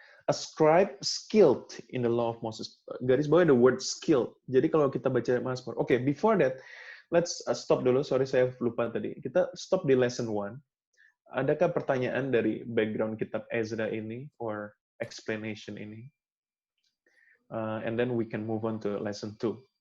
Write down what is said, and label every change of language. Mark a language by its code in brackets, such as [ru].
[en] A scribe skilled in the law of Moses. [id] Garis bawah [en] the word skilled. [id] Jadi kalau kita baca Mazmur. Oke, [en] before that, let's stop [id] dulu. Sorry saya lupa tadi. Kita stop di lesson 1. Adakah pertanyaan dari background kitab Ezra ini [en] or explanation [id] ini? [en] And then we can move on to lesson 2.